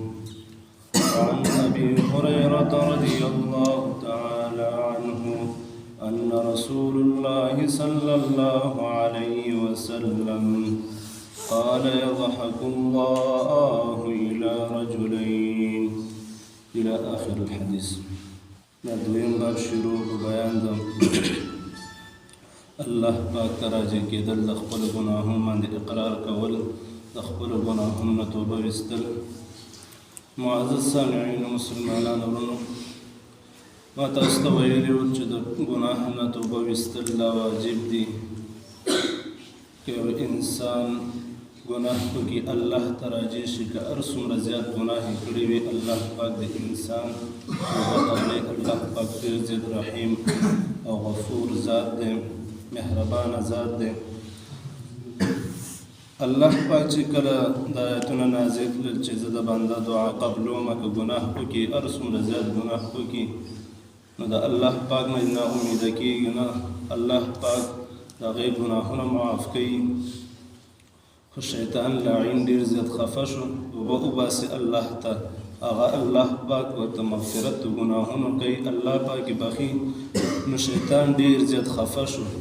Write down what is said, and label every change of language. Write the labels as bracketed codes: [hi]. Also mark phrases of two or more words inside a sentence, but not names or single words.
[ar] وعن أبي هريرة رضي الله تعالى عنه أن رسول الله صلى الله عليه وسلم قال يضحك الله إلى رجلين إلى آخر الحديث [ps] دویم باب شروع بیان د الله پاک ته راجع کېدل د خپلو ګناهونو باندې اقرار کول د خپلو ګناهونو نه توبه ویستل معزز سامعینو مسلمانانو ورونو ما تاسو ته ویلي وو چې د ګناه نه توبه ویستل دا واجب دي که یو انسان گناہ کو کی اللہ تراجی شي که هر څومره زیات گناه کړی وي الله پاک د انسان توبه قبلوي الله پاک ډېر زیات رحیم او غفور ذات دی مهربان ذات دی الله پاک چې کله د آیتونه نازل کړل چې زه د بنده دعا قبلومه که گناه وکړي هر څومره زیات گناه وکړي نو د الله پاک نه ناامیده کېږي نه الله پاک د هغې ګناهونه معاف کوي خو شیطان لعین ډېر زیات خفه شو وباسي الله ته هغه الله پاک ورته مغفرت د ګناهونو کوي الله پاک بخي نو شیطان ډېر زیات خفه شو